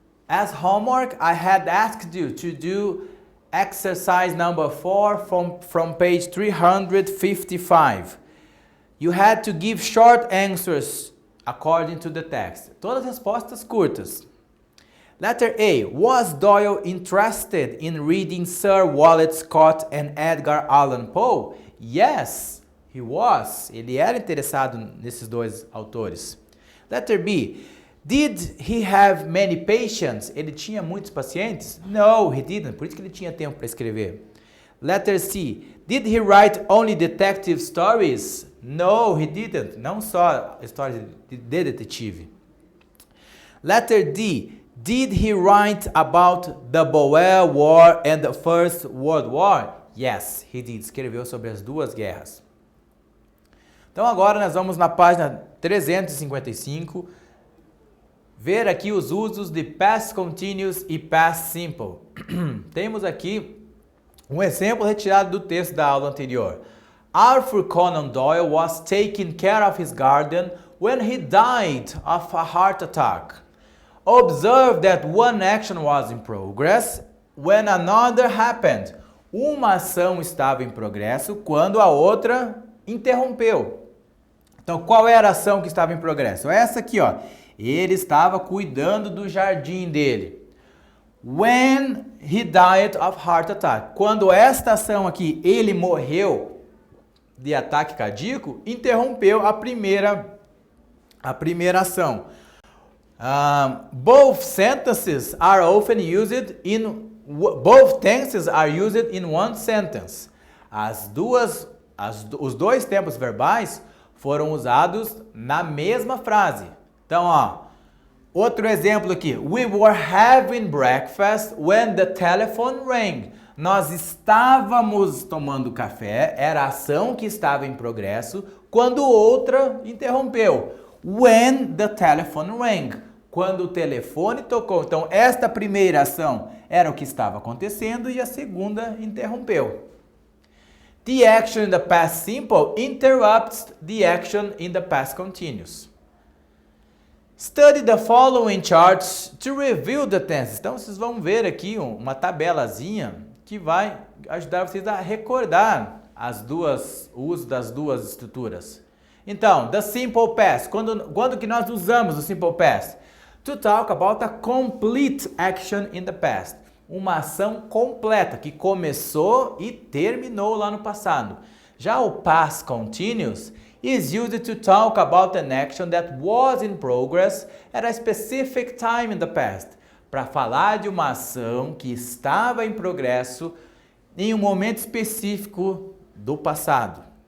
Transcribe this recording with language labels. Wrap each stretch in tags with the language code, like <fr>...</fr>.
<en>As homework, I had asked you to do exercise number 4 from page 355. You had to give short answers according to the text.</en> <pt>Todas respostas curtas.</pt> <en>Letter A. Was Doyle interested in reading Sir Walter Scott and Edgar Allan Poe? Yes, he was.</en> <pt>Ele era interessado nesses dois autores.</pt> <en>Letter B. Did he have many patients?</en> <pt>Ele tinha muitos pacientes?</pt> <en>No, he didn't.</en> <pt>Por isso que ele tinha tempo para escrever.</pt> <en>Letter C. Did he write only detective stories? No, he didn't.</en> <pt>Não só histórias de detetive.</pt> <en>Letter D. Did he write about the Boer War and the First World War? Yes, he did.</en> <pt>Escreveu sobre as duas guerras. Então agora nós vamos na página 355 ver aqui os usos de past continuous e past simple. Temos aqui um exemplo retirado do texto da aula anterior.</pt> <en>Arthur Conan Doyle was taking care of his garden when he died of a heart attack. Observe that one action was in progress when another happened.</en> <pt>Uma ação estava em progresso quando a outra interrompeu. Então, qual era a ação que estava em progresso? Essa aqui, ó. Ele estava cuidando do jardim dele.</pt> <en>When he died of heart attack.</en> <pt>Quando esta ação aqui, ele morreu de ataque cardíaco, interrompeu a primeira ação.</pt> <en>Both tenses are used in one sentence.</en> <pt>Os dois tempos verbais foram usados na mesma frase. Então, ó, outro exemplo aqui.</pt> <en>We were having breakfast when the telephone rang.</en> <pt>Nós estávamos tomando café, era a ação que estava em progresso, quando outra interrompeu.</pt> <en>When the telephone rang.</en> <pt>Quando o telefone tocou. Então, esta primeira ação era o que estava acontecendo e a segunda interrompeu.</pt> <en>The action in the past simple interrupts the action in the past continuous. Study the following charts to review the tenses.</en> <pt>Então, vocês vão ver aqui uma tabelazinha que vai ajudar vocês a recordar o uso das duas estruturas. Então, the simple past. Quando que nós usamos o simple past?</pt> <en>To talk about a complete action in the past.</en> <pt>Uma ação completa que começou e terminou lá no passado.</pt> <en>Já o past continuous is used to talk about an action that was in progress at a specific time in the past.</en> <pt>Para falar de uma ação que estava em progresso em um momento específico do passado.</pt>